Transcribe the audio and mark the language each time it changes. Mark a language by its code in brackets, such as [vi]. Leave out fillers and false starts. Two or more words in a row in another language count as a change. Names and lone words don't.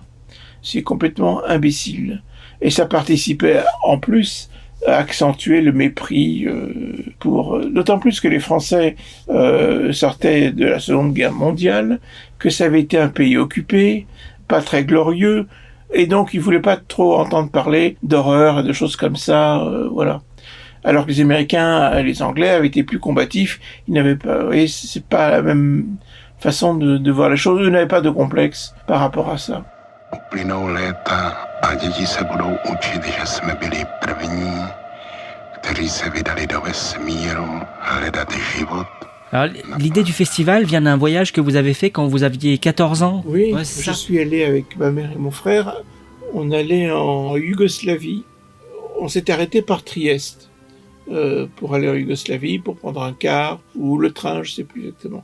[fr] C'est complètement imbécile. Et ça participait en plus à accentuer le mépris d'autant plus que les Français sortaient de la Seconde Guerre mondiale, que ça avait été un pays occupé, pas très glorieux, et donc ils voulaient pas trop entendre parler d'horreur et de choses comme ça, voilà. Alors que les Américains, les Anglais avaient été plus combatifs, ils n'avaient pas, vous voyez, c'est pas la même façon de voir les choses, ils n'avaient pas de complexe par rapport à ça. [cs] Uplynou léta a děti se budou učit, že jsme byli první, kteří se vydali do vesmíru hledat život. [fr] Alors, l'idée du festival vient d'un voyage que vous avez fait quand vous aviez 14 ans. Oui, ouais, je suis allé avec ma mère et mon frère. On allait en Yougoslavie. On s'est arrêté par Trieste pour aller en Yougoslavie, pour prendre un car ou le train, je sais plus exactement.